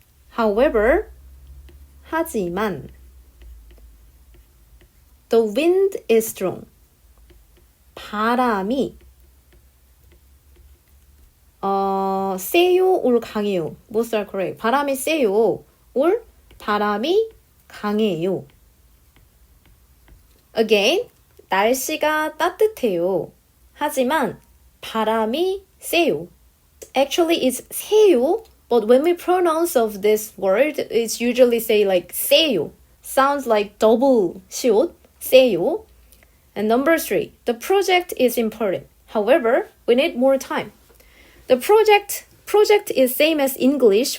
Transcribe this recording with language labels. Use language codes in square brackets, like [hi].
[en] However, [ko] 하지만 [en] the wind is strong. [ko] 바람이 세요 [en] or [ko] 강해요. [en] Both are correct. [ko] 바람이 세요 [en] or [ko] 바람이 강해요. [en] Again, [ko] 날씨가 따뜻해요. 하지만 바람이 세요. [en] Actually, it's 세요, but when we pronounce of this word, it's usually say like 세요. Sounds like double 시옷, 세요. And number 3, the project is important. However, we need more time. The project is same as English.